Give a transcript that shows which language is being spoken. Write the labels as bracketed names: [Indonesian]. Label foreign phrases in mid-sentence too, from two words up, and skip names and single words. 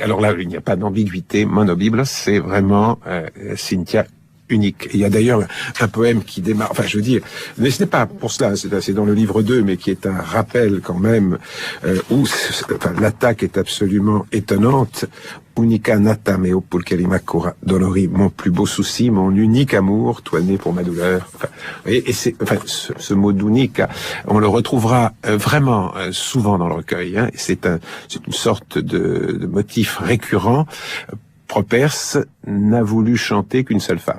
[French] Alors là, il n'y a pas d'ambiguïté. Monobiblos, c'est vraiment Cynthia unique. Il y a d'ailleurs un poème qui démarre, enfin je veux dire, mais ce n'est pas pour cela, c'est dans le livre 2, mais qui est un rappel quand même, où l'attaque est absolument étonnante. [Latin] Unica nata meo pulcherima cora dolori, [French] mon plus beau souci, mon unique amour, toi né pour ma douleur. Enfin, et c'est, enfin, ce mot d'unica, on le retrouvera vraiment souvent dans le recueil. Hein, c'est une sorte de motif récurrent. Properce n'a voulu chanter qu'une seule femme.